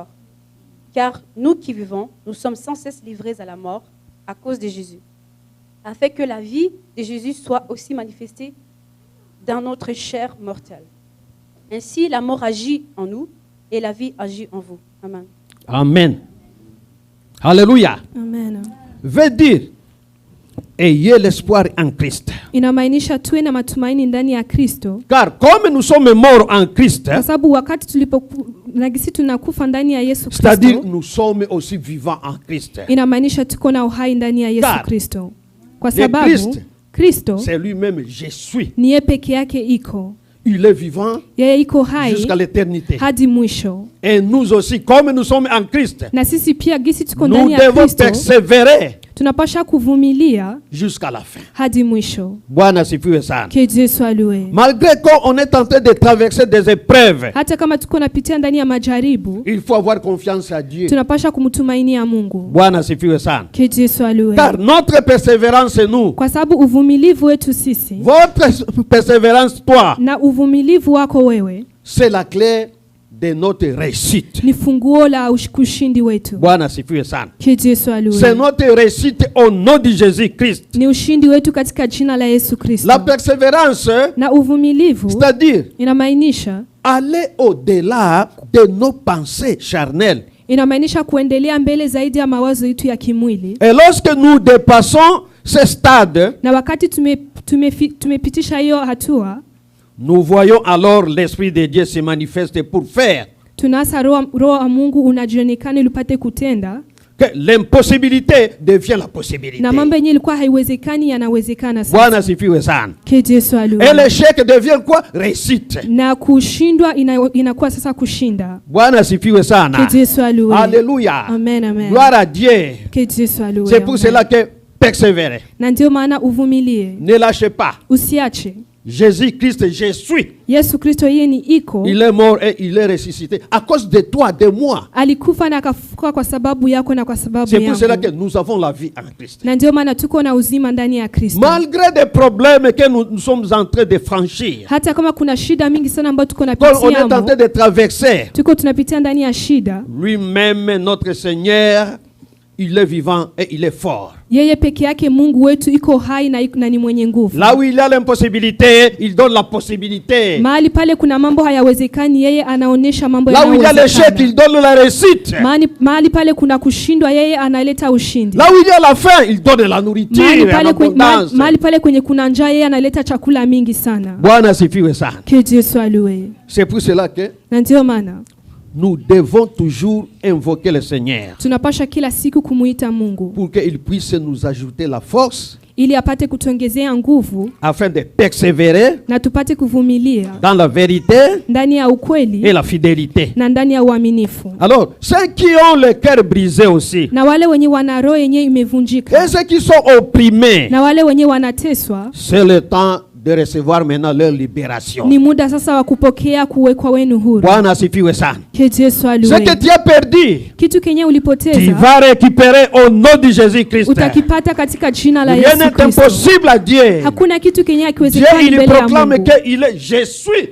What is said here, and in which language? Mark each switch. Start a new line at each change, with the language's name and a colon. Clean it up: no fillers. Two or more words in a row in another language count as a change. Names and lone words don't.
French: Car nous qui vivons, nous sommes sans cesse livrés à la mort à cause de Jésus, afin que la vie de Jésus soit aussi manifestée dans notre chair mortelle. Ainsi, la mort agit en nous et la vie agit en vous. Amen. Amen. Alléluia. Amen. Veut dire, ayez l'espoir en Christ.
Swahili: Inamaanisha tuwe na matumaini ndani ya Kristo.
French: Car comme nous sommes morts en Christ,
Swahili: Kwa sababu wakati nagisi tunakufa ndani ya Yesu
French: c'est-à-dire
Swahili: Kristo,
French: nous sommes aussi vivants en Christ.
Swahili: inamaanisha tuko na uhai ndani ya Yesu
French: Car
Swahili: Kristo. Kwa
French: le
Swahili: sababu
French: Christ,
Swahili: Kristo
French: c'est lui-même, je suis.
Swahili: ni yeye peke yake iko.
French: Il est vivant
Swahili: Yeye iko hai
French: jusqu'à l'éternité.
Swahili: hadi mwisho.
French: Et nous aussi, comme nous sommes en Christ,
Swahili: Na sisi pia gisi tuko
French: nous
Swahili: ndani ya
French: devons
Swahili: Kristo,
French: persévérer
Swahili: tunapasha kuvumilia
French: jusqu'à la fin.
Swahili: hadi mwisho. Bwana sifiwe sana.
French: Que Dieu soit loué. Malgré qu'on est en train de traverser des épreuves,
Swahili: Hata kama tuko napitia ndani ya majaribu,
French: il faut avoir confiance à Dieu.
Swahili: tunapasha kumtumainia Mungu. Bwana sifiwe sana.
French: Que Dieu soit loué. Car notre persévérance, nous,
Swahili: Kwa sababu uvumilivu wetu sisi
French: votre persévérance, toi,
Swahili: na uvumilivu wako wewe
French: c'est la clé de notre réussite.
Swahili: ni funguo la ushindi wetu. Bwana sifiwe sana.
French: Que Dieu soit C'est loué. notre réussite au nom de Jésus-Christ.
Swahili: Ni ushindi wetu katika jina la Yesu Kristo.
French: La persévérance,
Swahili: Na uvumilivu
French: c'est-à-dire
Swahili: inamaanisha
French: aller au-delà de nos pensées charnelles.
Swahili: inamaanisha kuendelea mbele zaidi ya mawazo yetu ya kimwili.
French: Et lorsque nous dépassons ce stade,
Swahili: Na wakati tumepitisha hiyo hatua,
French: nous voyons alors l'Esprit de Dieu se manifester pour faire
Swahili: Tunaasa roho wa Mungu unajionekana ili upate kutenda.
French: Que l'impossibilité devient la possibilité.
Swahili: Na mambo yenyewe ilikuwa haiwezekani yanawezekana sasa. Bwana sifiwe sana.
French: Que Dieu soit loué. Et l'échec devient quoi? Réussite.
Swahili: Na kushindwa inakuwa sasa kushinda. Bwana sifiwe sana.
French: Que Dieu soit loué. Alléluia. Amen, amen. Gloire à Dieu. Que Dieu soit loué. C'est pour cela que persévérer.
Swahili: Na ndio maana uvumilie.
French: Ne lâchez pas.
Swahili: Usiache.
French: Jésus-Christ, je suis.
Swahili: Yesu Kristo yeye ni iko.
French: Il est mort et il est ressuscité à cause de toi, de moi.
Swahili: Alikufa na akafufuka kwa sababu yako na kwa sababu yangu.
French: C'est pour cela que nous avons la vie en Christ.
Swahili: Na ndio maana tuko na uzima ndani ya Kristo.
French: Malgré des problèmes que nous sommes en train de franchir.
Swahili: Hata kama kuna shida mingi sana ambayo tuko
French: Quand on
Swahili: napitia.
French: est en train de traverser.
Swahili: Tuko tunapitia ndani ya shida.
French: Lui-même, notre Seigneur, il est vivant et il est fort.
Swahili: Yeye peke yake Mungu wetu iko hai na ni mwenye nguvu.
French: Là où il y a l'impossibilité, il donne la possibilité.
Swahili: Mahali pale kuna mambo hayawezekani, yeye anaonesha mambo
French: Là où il y a l'échec, il donne la réussite.
Swahili: Mahali pale kuna kushindwa, yeye analeta ushindi.
French: Là où il y a la faim, il donne la nourriture en abondance.
Swahili: Mahali pale kwenye kuna njaa, yeye analeta chakula mingi sana. Bwana sifiwe sana.
French: Que Dieu soit loué. C'est pour cela que
Swahili: na ndio maana
French: nous devons toujours invoquer le Seigneur.
Swahili: Tunapasha kila siku kumuita Mungu.
French: Pour qu'il puisse nous ajouter la force.
Swahili: Ili apate kutuongezea nguvu.
French: Afin de persévérer.
Swahili: Na tupate kuvumilia.
French: Dans la vérité.
Swahili: Ndani ya ukweli.
French: Et la fidélité.
Swahili: Na ndani ya uaminifu.
French: Alors, ceux qui ont le cœur brisé aussi.
Swahili: Na wale wenye wana roho yenye imevunjika.
French: Et ceux qui sont opprimés.
Swahili: Na wale wenye wanateswa.
French: C'est le temps de recevoir maintenant leur libération.
Swahili: Ni muda sasa wa kupokea kuwekwa wenu huru. Bwana asifiwe sana.
French: Que Dieu soit loué. Ce que tu as perdu,
Swahili: kitu kenye ulipoteza,
French: tu vas récupérer au nom de Jésus-Christ.
Swahili: Utakipata katika jina la Yesu Kristo.
French: Rien n'est impossible à Dieu.
Swahili: Hakuna kitu kenye hakiwezekani mbele ya Mungu.
French: Dieu il proclame que il est je suis.